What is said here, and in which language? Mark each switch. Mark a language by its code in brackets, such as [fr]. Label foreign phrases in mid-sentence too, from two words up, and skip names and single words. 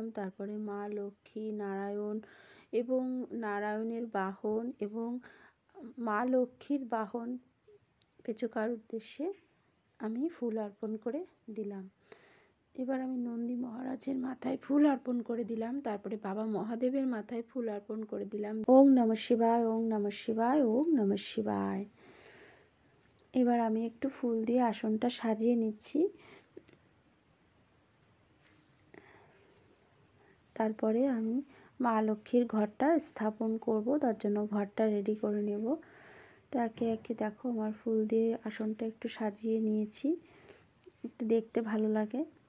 [bn] তারপরে মা লক্ষ্মী, নারায়ণ এবং নারায়ণের বাহন এবং মা লক্ষ্মীর বাহন পেচকার উদ্দেশ্যে আমি ফুল অর্পণ করে দিলাম। এবার আমি নন্দী মহারাজের মাথায় ফুল অর্পণ করে দিলাম, তারপরে বাবা মহাদেবের মাথায় ফুল অর্পণ করে দিলাম। [sa] ওং নমঃ শিবায়, ওং নমঃ শিবায়, ওং নমঃ শিবায়। [bn] এবার আমি একটু ফুল দিয়ে আসনটা সাজিয়ে নিচ্ছি। তারপরে আমি মা লক্ষ্মীর ঘরটা স্থাপন করব, তার জন্য ঘরটা রেডি করে নেব। তো একে একে দেখো আমার ফুল দিয়ে আসনটা একটু সাজিয়ে নিয়েছি, একটু দেখতে ভালো লাগে।